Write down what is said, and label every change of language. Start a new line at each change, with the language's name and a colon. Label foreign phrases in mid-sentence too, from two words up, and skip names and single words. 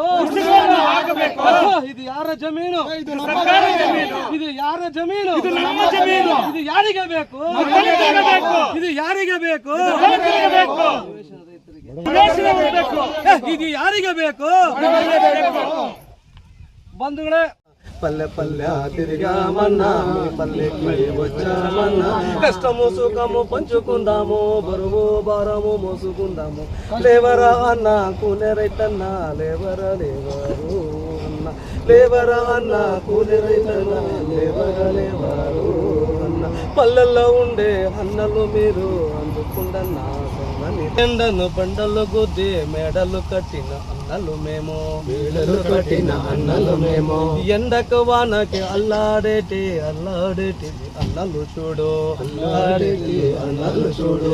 Kannada: ಇದು ಯಾರ ಜಮೀನು? ಇದು ಯಾರ ಜಮೀನು? ಇದು ಯಾರಿಗೆ ಬೇಕು? ಇದು ಯಾರಿಗೆ ಬೇಕು? ಇದು ಯಾರಿಗೆ ಬೇಕು? ಬಂಧುಗಳೇ,
Telugu: పల్లె పల్లె తిరిగామన్నా పల్లెకి వచ్చామన్నా కష్టము సుఖము పంచుకుందాము బరువు భారము మోసుకుందాము లేవరా అన్న కూలి రైతన్నా లేవరా లేవారు అన్న లేవరా అన్న కూలి రైతన్నా లేవరా లేవారు అన్న పల్లెల్లో ఉండే అన్నలు మీరు అందుకుండన్నా ఎండను బండలు గుద్ది మేడలు కట్టిన అన్నలు మేము, మేడలు కట్టిన అన్నలు మేము, ఎండకు వానకి అల్లాడేటి అన్నలు చూడు, అల్లాడేటి అన్నలు చూడు.